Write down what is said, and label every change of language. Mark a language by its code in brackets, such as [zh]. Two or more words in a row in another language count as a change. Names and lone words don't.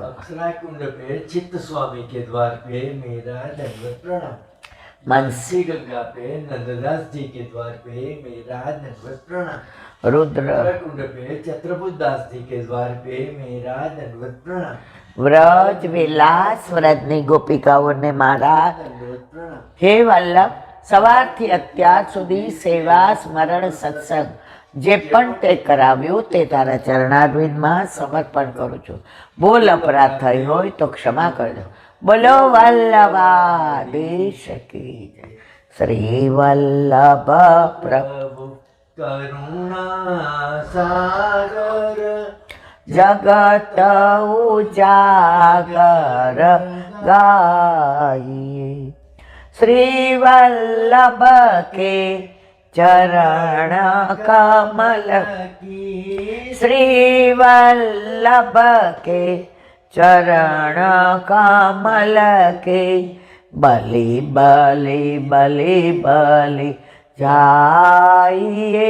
[hi] अप्सरा कुंड पे चित्त स्वामी के द्वार पे मेरा दंडवत प्रणाम। मनसी मनसी गंगा पे नंददास जी के द्वार पे मेरा दंडवत प्रणाम। रुद्र कुंड पे छत्रपुर दास जी के द्वार पे मेरा दंडवत प्रणाम। [gu] વ્રજ વિલાસ વ્રજની ગોપિકાઓને મારા દંડવત પ્રણામ। हे वल्लभ સવારથી અત્યાર સુધી સેવા સ્મરણ સત્સંગ જે પણ તે કરાવ્યું તે તારા ચરણારવિંદમાં સમર્પણ કરું છું. બોલ અપરાધ થઈ હોય તો ક્ષમા કરજો. બોલો વલ્લભાધીશ કી જય. શ્રી વલ્લભ પ્રભુ કરુણા સાગર જગત ઉજાગર ગાઈએ. [hi] श्री वल्लभ के चरण कमल की श्री वल्लभ के चरण कमल के बलि बलि बलि बलि जाइए.